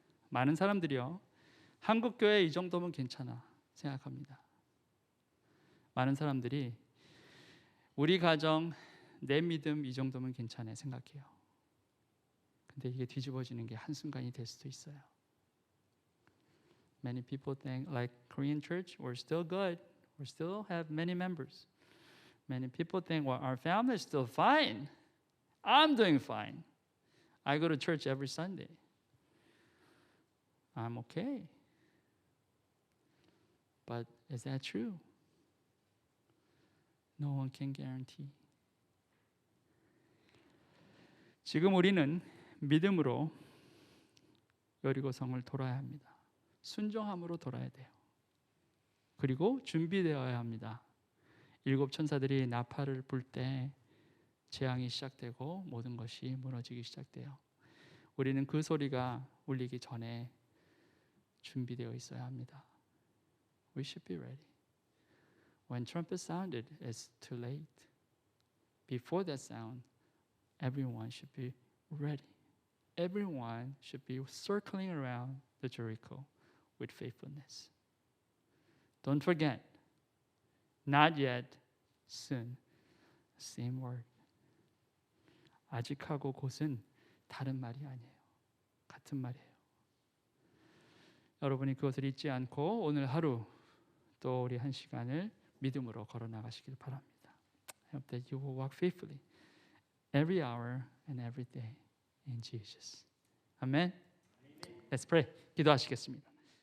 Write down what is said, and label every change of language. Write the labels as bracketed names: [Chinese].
[Korean] 많은 사람들이요, 한국 교회 이 정도면 괜찮아 생각합니다. 많은 사람들이 우리 가정, 내 믿음 이 정도면 괜찮아 생각해요. 근데 이게 뒤집어지는 게 한순간이 될 수도 있어요. [English] Many people think like Korean church, we're still good. We still have many members. Many people think, well, our family is still fine. I'm doing fine. I go to church every Sunday. I'm okay. But is that true? No one can guarantee. [Korean] 지금 우리는 믿음으로 여리고성을 돌아야 합니다. 순종함으로 돌아야 돼요. 그리고 준비되어야 합니다. 7 천사들이 나팔을 불 때 재앙이 시작되고 모든 것이 무너지기 시작돼요. 우리는 그 소리가 울리기 전에 준비되어 있어야 합니다. [English] We should be ready. When trumpet sounded, it's too late. Before that sound, everyone should be ready. Everyone should be circling around the Jericho with faithfulness. Don't forget, not yet, soon. Same word. [Korean] 아직하고 곧은 다른 말이 아니에요. 같은 말이에요. 여러분이 그것을 잊지 않고 오늘 하루 또 우리 한 시간을 믿음으로 걸어 나가시길 바랍니다. [English] I hope that you will walk faithfully every hour and every day in Jesus. [Korean] 아멘. [English] Let's pray. [Korean] 기도하시겠습니다.